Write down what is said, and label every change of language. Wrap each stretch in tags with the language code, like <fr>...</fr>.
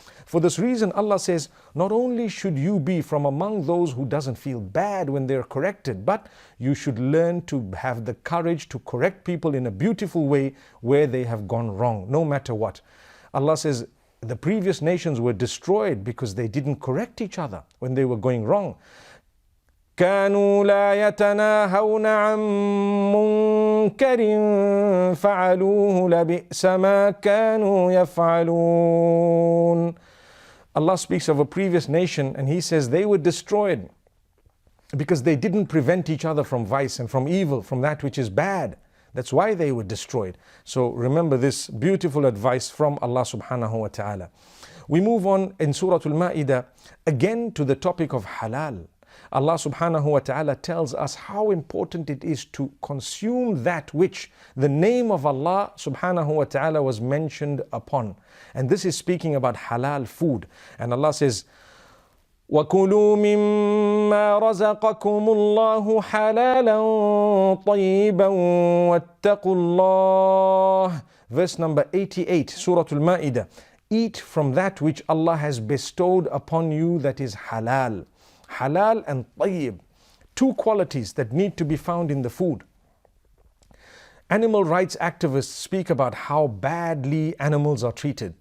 <en>For this reason, Allah says, not only should you be from among those who doesn't feel bad when they're corrected, but you should learn to have the courage to correct people in a beautiful way where they have gone wrong, no matter what. Allah says, the previous nations were destroyed because they didn't correct each other when they were going wrong.</en> <ar>كانوا لا يتناهون عن منكر فعلوه لبئس ما كانوا يفعلون.</ar> <en>Allah speaks of a previous nation and He says they were destroyed because they didn't prevent each other from vice and from evil, from that which is bad. That's why they were destroyed. So remember this beautiful advice from Allah subhanahu wa ta'ala. We move on in Surah Al-Ma'idah again to the topic of halal. Allah subhanahu wa ta'ala tells us how important it is to consume that which the name of Allah subhanahu wa ta'ala was mentioned upon. And this is speaking about halal food.</en> <ar>And Allah says, وَكُلُوا مِمَّا رَزَقَكُمُ اللَّهُ حَلَالًا طَيِّبًا وَاتَّقُوا اللَّهَ.</ar> <en>Verse number 88, Surah Al-Ma'idah. Eat from that which Allah has bestowed upon you that is halal. Halal and tayyib. Two qualities that need to be found in the food. Animal rights activists speak about how badly animals are treated.</en>